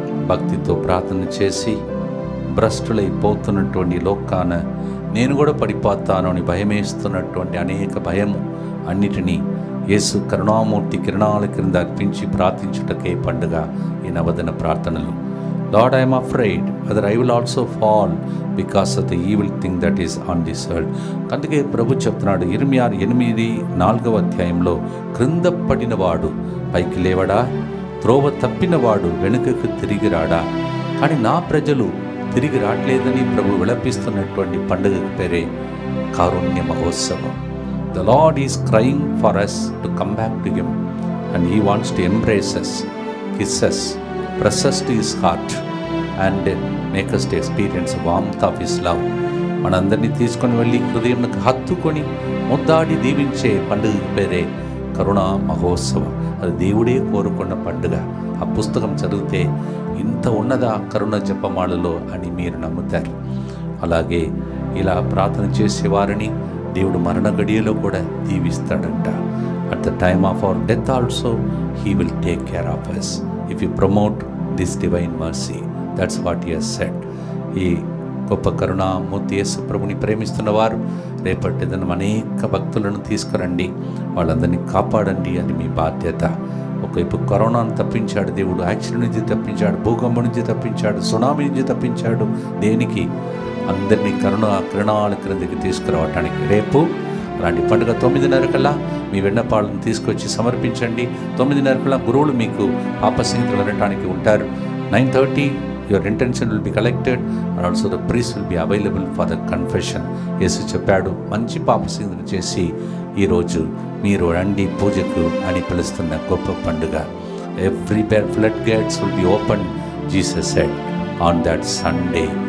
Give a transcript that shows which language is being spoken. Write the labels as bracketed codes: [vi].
[te] భక్తితో ప్రార్థన చేసి భ్రష్టులైపోతున్నటువంటి లోకాన నేను కూడా పడిపోతాను అని భయమేస్తున్నటువంటి అనేక భయము అన్నిటినీ యేసు కరుణామూర్తి కిరణాల క్రింద అర్పించి ప్రార్థించుటకే పండుగ ఈ నవదిన ప్రార్థనలు. [en] Lord, I am afraid whether I will also fall because of the evil thing that is on this world. [te] అందుకే ప్రభు చెప్తున్నాడు ఇర్మియా 8:4 క్రింద పడినవాడు పైకి లేవడా, త్రోవ తప్పినవాడు వెనుకకు తిరిగి రాడా. కానీ నా ప్రజలు తిరిగి రావట్లేదని ప్రభు విలపిస్తున్నటువంటి పండుగకు పేరే కారుణ్య మహోత్సవం. [en] The Lord is crying for us to come back to Him, and He wants to embrace us, kiss us, press us to His heart, and make us to experience the warmth of His love. [te] మనందరినీ తీసుకొని వెళ్ళి హృదయంకు హత్తుకొని ముద్దాడి దీవించే పండుగ పేరే కరుణా మహోత్సవం. అది దేవుడే కోరుకున్న పండుగ. ఆ పుస్తకం చదివితే ఇంత ఉన్నదా కరుణ జపమాలలో అని మీరు నమ్ముతారు. అలాగే ఇలా ప్రార్థన చేసేవారిని దేవుడు మరణ గడియలో కూడా దీవిస్తాడంట. [en] At the time of our death also he will take care of us if you promote this divine mercy. That's what he has said. [te] ఈ గొప్ప కరుణామూర్తి యేసు ప్రభుని ప్రేమిస్తున్న వారు రేపటి దినం అనేక భక్తులను తీసుకురండి, వాళ్ళందరినీ కాపాడండి అని మీ బాధ్యత. ఒకవైపు కరోనాను తప్పించాడు దేవుడు, యాక్సిడెంట్ నుంచి తప్పించాడు, భూకంపం నుంచి తప్పించాడు, సునామీ నుంచి తప్పించాడు. దేనికి? అందరినీ కిరణాల క్రిందికి తీసుకురావటానికి. రేపు అలాంటి పండుగ 9:30 మీ విన్నపాలను తీసుకొచ్చి సమర్పించండి. 9:30 గురువులు మీకు పాపసంహితలు వినటానికి ఉంటారు. [en] 9:30 your intention will be collected, and also the priest will be available for the confession. [te] యేసు చెప్పాడు, మంచి పాపసంహితలు చేసి ఈరోజు మీరు రండి పూజకు అని పిలుస్తున్న గొప్ప పండుగ. [en] Every flood gates will be opened, Jesus said, on that Sunday.